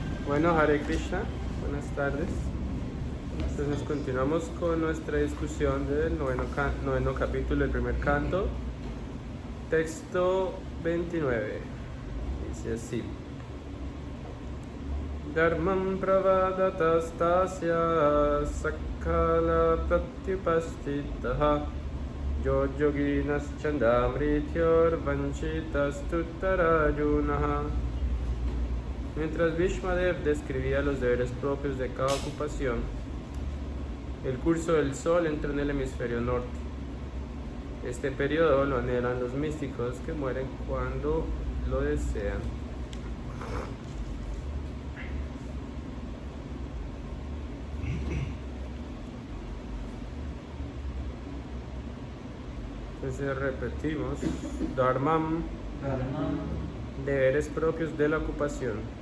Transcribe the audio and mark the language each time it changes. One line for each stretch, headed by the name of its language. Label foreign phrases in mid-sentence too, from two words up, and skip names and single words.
Spanish: Bueno, Hare Krishna, buenas tardes. Entonces continuamos con nuestra discusión del noveno capítulo del primer canto, texto 29. Dice así:
Sanskrit: धर्मं प्रवदतस्तस्य सकलः प्रत्युपस्थितः यो योगिनश् छन्दमृत्योर् वाञ्छितस् तूत्तरायणः.
Spanish: Mientras Bhishmadev describía los deberes propios de cada ocupación, el curso del sol entró en el hemisferio norte. Este periodo lo anhelan los místicos que mueren cuando lo desean. Entonces repetimos: Dharmam, deberes propios de la ocupación.